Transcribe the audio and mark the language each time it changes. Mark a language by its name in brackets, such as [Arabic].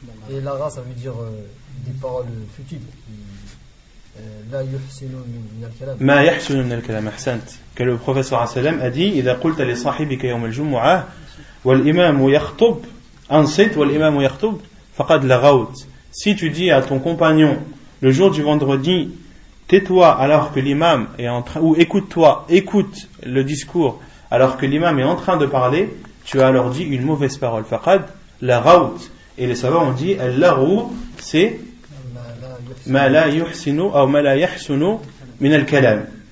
[French] Et lara, ça veut dire des paroles futiles. [Arabic] لا يحسن من الكلام. ما يحسن من الكلام. أحسنت. [French] Que le prophète sallallahu alayhi wa sallam a dit [Arabic] إذا قلت لصاحبك يوم الجمعة والإمام يخطب أنصت والإمام يخطب فقد لغوت. [French] Si tu dis à ton compagnon le jour du vendredi, tais-toi alors que l'imam est en train, ou écoute-toi, écoute le discours alors que l'imam est en train de parler, tu as alors dit une mauvaise parole. [Arabic] Faqad laghaut. [French] Et les savants ont dit al-laghu, c'est [Arabic] ma la yuhsinu ou ma la yahsunu min al-kalam.